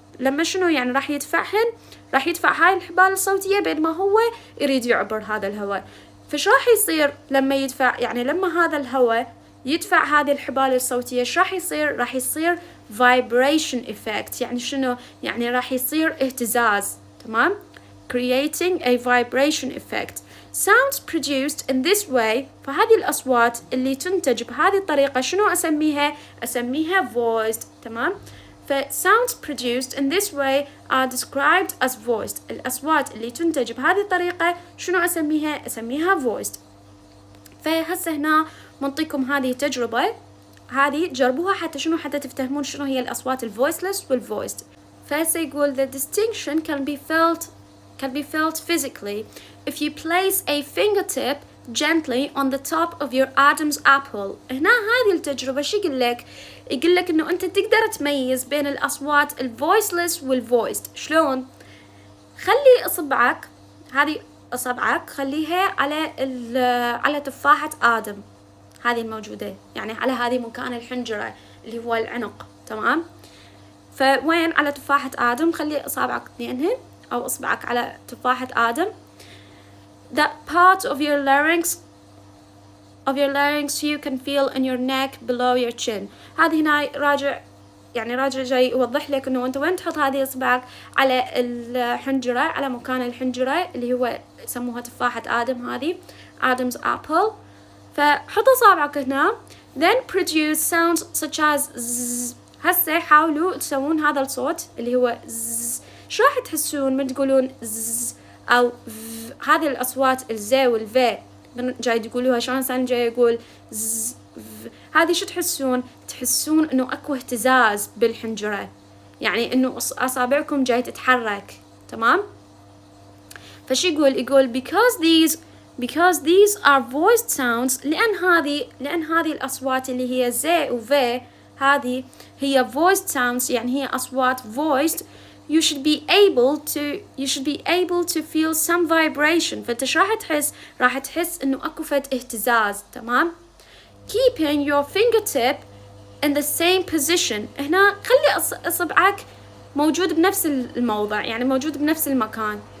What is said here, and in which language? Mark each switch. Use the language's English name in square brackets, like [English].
[Arabic] لما شنو يعني راح يدفعهن؟ راح يدفع هاي الحبال الصوتية بين ما هو يريد يعبر هذا الهواء. فش راح يصير لما يدفع؟ يعني لما هذا الهواء يدفع هذه الحبال الصوتية، ايش راح يصير؟ راح يصير vibration effect، يعني شنو؟ يعني راح يصير اهتزاز. تمام. [English] creating a vibration effect. Sounds produced in this way، [Arabic] فهذه الأصوات اللي تنتج بهذه الطريقة شنو أسميها؟ أسميها voiced. تمام. [English] ف sounds produced in this way are described as voiced. [Arabic] الأصوات اللي تنتج بهذه الطريقة شنو أسميها؟ أسميها voiced. فهسه هنا منطيكم هذه التجربة، هذه جربوها حتى شنو؟ حتى تفتهمون شنو هي الأصوات الvoiceless والvoiced. فهسه يقول [English] the distinction can be felt physically if you place a fingertip gently on the top of your Adam's apple. [Arabic] هنا هذه التجربة شو يقول لك إنه أنت تقدر تميز بين الأصوات الvoiceless والvoiced. شلون؟ خلي هذه أصبعك خليها على تفاحة آدم هذه الموجودة، يعني على هذه مكان الحنجرة اللي هو العنق. تمام. فوين على تفاحة آدم خلي أصابعك اثنينهن أو أصبعك على تفاحة آدم. [English] That part of your larynx you can feel in your neck below your chin. [Arabic] هذه هنا راجع جاي يوضح لك إنه أنت وين تحط هذه إصبعك على الحنجرة، على مكان الحنجرة اللي هو يسموها تفاحة آدم، هذه Adam's apple. فحط أصابعك هنا. [English] Then produce sounds such as zzz. [Arabic] هسه حاولوا تسوون هذا الصوت اللي هو zzz. شو راح تحسون من تقولون zzz أو v؟ هذه الأصوات الزي والفي جاي تقولوها، شلون إنسان جاي يقول zzz v؟ هذه شو تحسون؟ تحسون إنه أكو اهتزاز بالحنجرة، يعني إنه أصابعكم جاي تتحرك. تمام؟ فشي يقول [English] because these are voiced sounds، [Arabic] لأن هذه الأصوات اللي هي زي وفي هذه هي voiced sounds، يعني هي أصوات voiced. [English] you should be able to feel some vibration. [Arabic] فأنت شو راح تحس إنه أكو فد اهتزاز. تمام؟ [English] keeping your fingertip in the same position. [Arabic] هنا خلي إصبعك موجود بنفس الموضع، يعني موجود بنفس المكان.